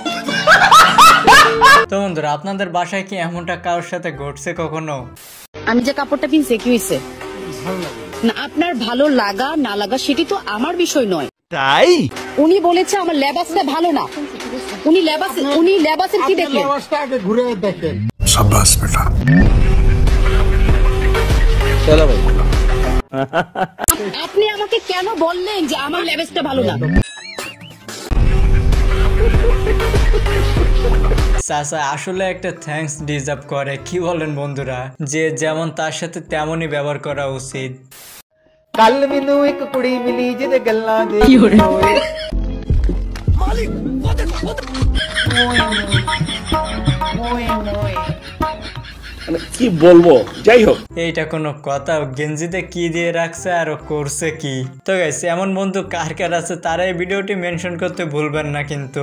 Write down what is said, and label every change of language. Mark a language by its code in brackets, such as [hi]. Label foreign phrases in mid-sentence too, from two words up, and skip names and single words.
[bn] তো বন্ধুরা, আপনাদের বাসায় কি এমনটা কারোর সাথে ঘটছে কখনো? আমি যে কাপড়টা কিনছি কি হইছে? না, আপনার ভালো লাগা না লাগা সেটি তো আমার বিষয় নয়। তাই উনি বলেছে আমার লেবাসটা ভালো না। উনি লেবাসের কি দেখলেন? [hi] शाबाश बेटा। [bn] চলো ভাই, আপনি আমাকে কেন বললেন যে আমার লেবাসটা ভালো না? চাচা আসলে একটা [en] thanks deserve [bn] করে, কি বলেন বন্ধুরা? যে যেমন তার সাথে তেমনই ব্যবহার করা উচিত। [pa] ਕੱਲ ਮੈਨੂੰ ਇੱਕ ਕੁੜੀ ਮਿਲੀ ਜਿਹਦੇ ਗੱਲਾਂ ਦੇ [bn] কি বলবো, যাই হোক। এইটা কোনো কথা? গেঞ্জিতে কি দিয়ে রাখছে আর ও করছে কি? তো গাইস, এমন বন্ধু কার কার আছে তারা এই ভিডিওটি মেনশন করতে ভুলবেন না কিন্তু।